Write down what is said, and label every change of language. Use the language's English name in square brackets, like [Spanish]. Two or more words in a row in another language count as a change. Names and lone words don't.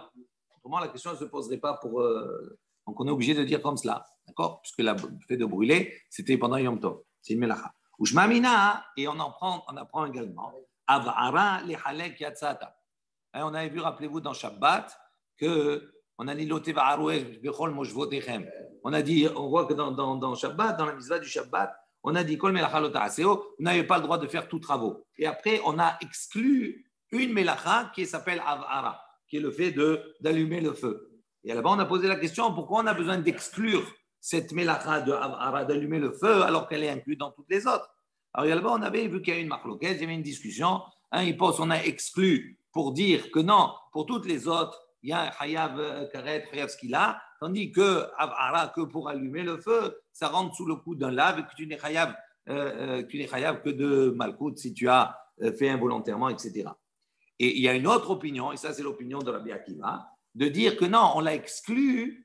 [French] Autrement, la question ne se poserait pas pour. Donc, on est obligé de dire comme cela, d'accord? Puisque le fait de brûler, c'était pendant Yom Tov. C'est une melacha. Ushmamina, et on apprend également. [Hebrew] הבערה ללאו יצאת. [French] On avait vu, rappelez-vous, dans Shabbat, qu'on a dit [Hebrew] לא תבערו בכל מושבותיכם. [French] On a dit, on voit que dans Shabbat, dans la mitzvah du Shabbat, on a dit [Hebrew] כל מלאכה לא תעשו, [French] vous n'avez pas le droit de faire tous travaux. Et après, on a exclu une melacha qui s'appelle avara, qui est le fait d'allumer le feu. Et là-bas, on a posé la question, pourquoi on a besoin d'exclure cette melacha d'allumer le feu alors qu'elle est inclue dans toutes les autres? Alors là-bas, on avait vu qu'il y a une marloquette, il y avait une discussion. On a exclu pour dire que non, pour toutes les autres, il y a [Hebrew] חייב כרת, חייב סקילה, [French] tandis que avara, que pour allumer le feu, ça rentre sous le coup d'un lave et que tu n'es chayav que de malkout si tu as fait involontairement, etc. Et il y a une autre opinion, et ça c'est l'opinion de Rabbi Akiva, de dire que non, on l'a exclu.